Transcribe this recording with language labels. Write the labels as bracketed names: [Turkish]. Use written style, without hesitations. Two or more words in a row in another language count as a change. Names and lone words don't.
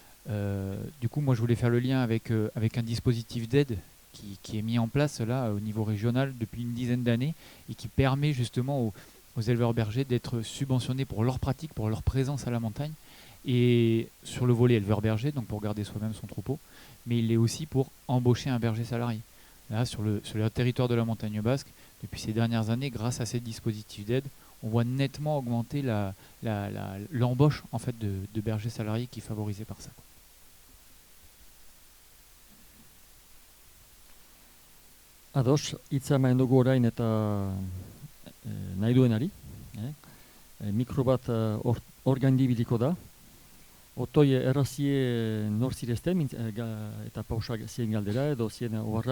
[French] Du coup, moi, je voulais faire le lien avec un dispositif d'aide qui est mis en place là au niveau régional depuis une dizaine d'années et qui permet justement aux éleveurs bergers d'être subventionnés pour leur pratique, pour leur présence à la montagne et sur le volet éleveur berger, donc pour garder soi-même son troupeau, mais il est aussi pour embaucher un berger salarié. Là, sur le territoire de la montagne basque, depuis ces dernières années, grâce à ces dispositifs d'aide, on voit nettement augmenter l'embauche en fait, de bergers salariés qui est favorisée par ça. [Basque] Ados, hitza eman dugu orain eta nahi duenari. Mikro bat hor gaindibiliko da. Otoi errazie nor zirezten, eta pausak zien galdera edo zien oharra.